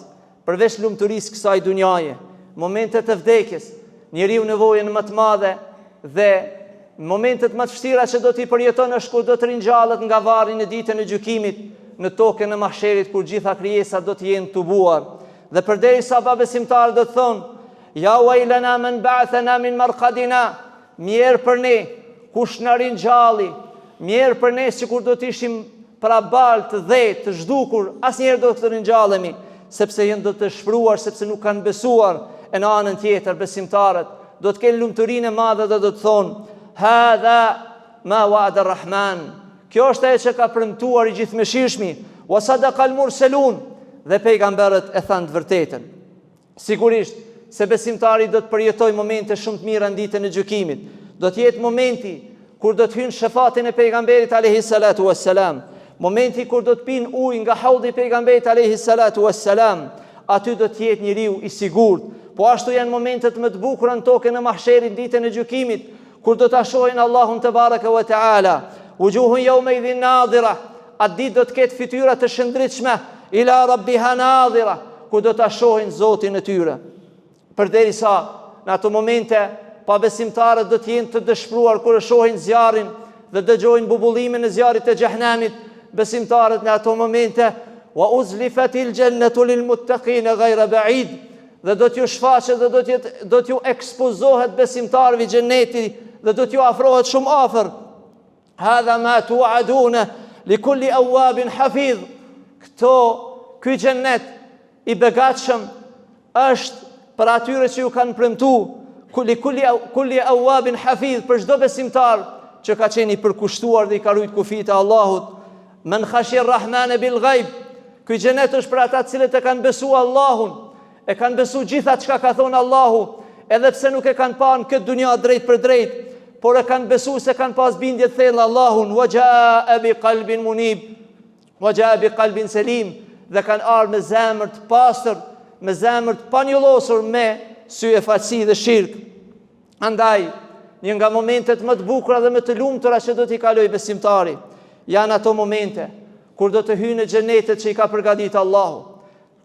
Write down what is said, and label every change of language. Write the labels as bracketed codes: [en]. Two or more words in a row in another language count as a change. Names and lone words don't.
[sq] Përveç lumturisë kësaj dunjaje, momentet e vdekjes, njeriu nevojën më të madhe dhe momentet më të vështira që do t'i përjeton është kur do të ringjallet nga varri në ditën e gjykimit, në tokën e mahsherit kur gjitha krijesat do të jenë tubuar. Dhe përderisa besimtarët do të thonë: [ar] "يا ويلنا من بعثنا من مرقدنا", [sq] mirë për ne kush na ringjalli, mirë për ne sikur do të ishim pra balë të dhejtë, të zhdukur, asnjëherë do të ringjallemi, sepse janë do të shpruar, sepse nuk kanë besuar. E në anën tjetër besimtarët do të kenë lumturinë e madhe dhe do të thonë: [ar] "هذا ما وعد الرحمن", [sq] kjo është ajo që ka premtuar i gjithëmëshirshmi, [ar] وصدق المرسلون, [sq] dhe pejgamberët e thanë të vërtetën. Sigurisht se besimtari do të përjetoj momente shumë të mira në ditën e gjykimit. Do të jetë momenti kur do të hynë shefatin e pejgamberit [ar] عليه الصلاة والسلام, [sq] momenti kur do të pinë ujë nga haudhi i pejgamberit [ar] عليه الصلاة والسلام, [sq] aty do të jetë njeriu i sigurt. Po ashtu janë momentet më të bukura në tokën e mahsherit ditën e gjykimit, kur do ta shohin Allahun [ar] تبارك وتعالى. وجوه يومئذ ناضرة, [sq] atë ditë do të ketë fytyra të shëndritshme, [ar] إلى ربها ناظرة, [sq] ku do ta shohin Zotin e tyre. Përderisa në ato momente pa besimtarët do të jenë të dëshpëruar kur e shohin zjarrin dhe dëgjojnë bubullimin e zjarrit të xhehenamit, besimtarët në ato momente: [ar] "وأزلفت الجنة للمتقين غير بعيد", [sq] dhe do t'ju shfaqet dhe do t'ju ekspozohet besimtarëve xheneti dhe do t'ju afrohet shumë afër. [ar] "هذا ما توعدون لكل أواب حفيظ", [sq] ky xhennet i begatshëm është për atyre që ju kanë premtuar, [ar] لكل أواب حفيظ, [sq] për çdo besimtar që ka qenë i përkushtuar dhe i ka rujt kufit e Allahut. [ar] "من خشي الرحمن بالغيب", [sq] ky xhenet është për ata të cilët e kanë besuar Allahun, e kanë besuar gjitha çka ka thonë Allahu, edhe pse nuk e kanë parë këtë dunja drejt për drejt, por e kanë besuar se kanë pas bindje të thellë Allahun. [ar] "وجاء بقلب منيب وجاء بقلب سليم, [sq] dhe kanë ardhur me zemër të pastër, me zemër të panjollosur, me sy e falësi dhe shirk. Andaj, një nga momentet më të bukura dhe më të lumtura që do t'i kalojë besimtari, janë ato momente kur do të hyjë në xhenetet që i ka përgatitur Allahu.